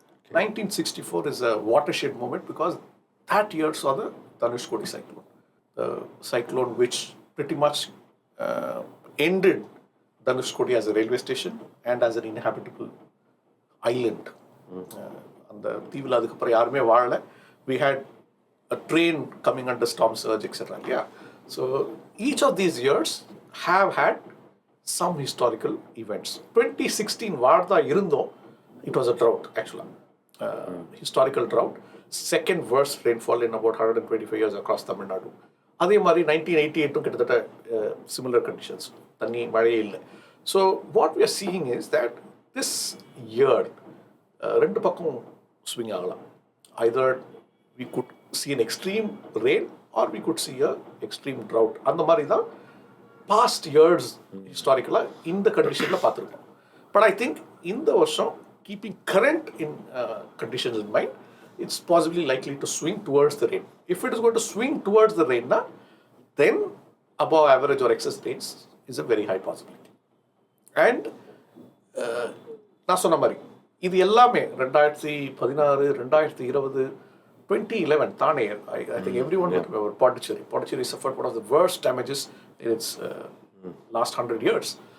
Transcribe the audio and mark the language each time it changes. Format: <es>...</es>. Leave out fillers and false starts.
<en>1964 is a watershed moment because that year saw the Dhanushkodi cyclone. The cyclone which pretty much ended Dhanushkodi as a railway station and as an inhabitable island.</en> <ta>அந்த தீவில் அதுக்கப்புறம் யாருமே வாழலை.</ta> <en>We had a train coming under storm surge, etc. Yeah. So each of these years have had some historical events. 2016 Varda Irundo, it was a drought actually. Historical drought. Second worst rainfall in about 125 years across Tamil Nadu.</en> <ta>அதே மாதிரி 1988 கிட்டத்தட்ட</ta> <en>similar conditions.</en> <ta>தண்ணி மழையே இல்லை.</ta> <en>So what we are seeing is that this year</en> <ta>ரெண்டு பக்கம்</ta> <en>swing</en> <ta>ஆகலாம்.</ta> <en>Either we could see an extreme rain or we could see a extreme drought.</en> <ta>அந்த மாதிரி தான்</ta> <en>past years historically</en> <ta>இந்த conditionல பார்த்துருக்கோம்.</ta> <en>But I think</en> <ta>இந்த வருஷம்</ta> <en>keeping current in conditions in mind, it's possibly likely to swing towards the rain. If it is going to swing towards the rain, then above average or excess rains is a very high possibility. And</en> <ta>நான் சொன்ன மாதிரி இது எல்லாமே</ta> <en>2016 2020 2011 Thane, I think everyone would remember Pondicherry suffered one of the worst damages in its last 100 years.</en>